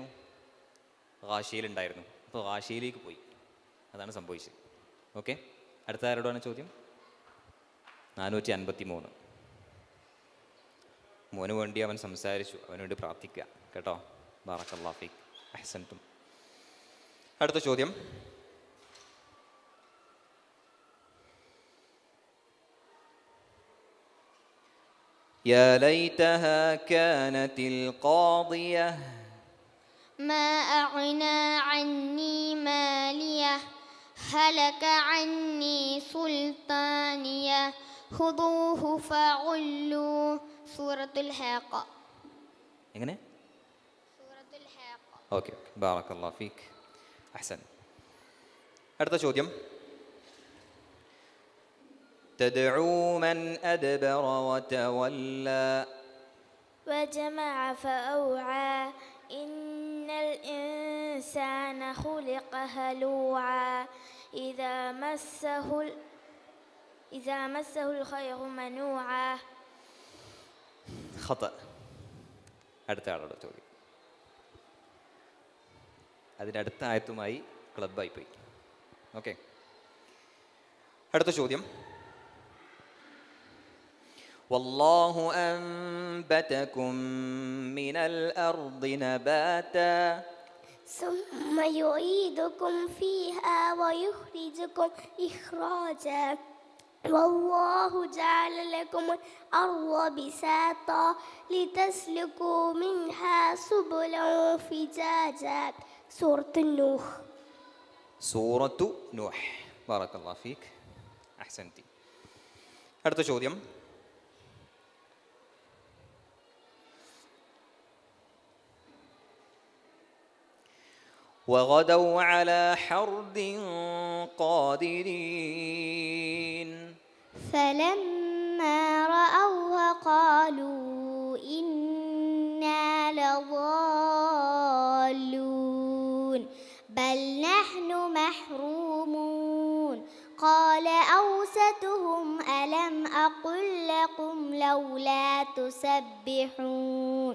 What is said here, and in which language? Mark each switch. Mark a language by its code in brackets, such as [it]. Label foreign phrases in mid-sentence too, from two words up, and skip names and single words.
[ml] ഗാശിയയിലുണ്ടായിരുന്നു. അപ്പോൾ ഗാശിയയിലേക്ക് പോയി. അതാണ് സംഭവിച്ചത്. ഓക്കെ, അടുത്ത ആരോടാണ് ചോദ്യം? 453. മോന് വേണ്ടി അവൻ സംസാരിച്ചു, അവന് വേണ്ടി പ്രാർത്ഥിക്കുക കേട്ടോ. [ar] بارك الله فيك, [ml] അഹ്സൻതും. അടുത്ത ചോദ്യം [ar] يا ليتها كانت القاضية ما أغنى عني مالية هلك عني سلطانية خذوه فغلوه. [ml] സൂറത്തുൽ ഹാഖ. എങ്ങനെ? സൂറത്തുൽ ഹാഖ. ഓക്കെ, [ar] بارك الله فيك, [ml] അഹ്സൻ. അടുത്ത ചോദ്യം [ar] تدعو من أدبر وتولى وجمع فأوعى إن الإنسان خلق هلوعا إذا مسه الخير منوعا. خطأ. [ml] അടുത്ത ആളുടെ ചോദ്യം. അതിൻ്റെ അടുത്ത ആയത്തുമായി ക്ലബായി പോയി. ഓക്കെ, അടുത്ത ചോദ്യം [ar] والله أنبتكم من الأرض نباتا ثم يعيدكم فيها ويخرجكم إخراجا والله جعل لكم الأرض بساطا لتسلكوا منها سبلا فجاجا. [ml] സൂറത്തുൻ നൂഹ്. സൂറത്തു നൂഹ്. [ar] بارك الله فيك, [ml] അഹ്സൻതി. അടുത്ത ചോദ്യം. [ar] وغدوا على حرد قادرين. فلما رأوها قالوا إنا لضالون بل نحن محرومون قال أوسطهم ألم أقل لكم لولا تسبحون.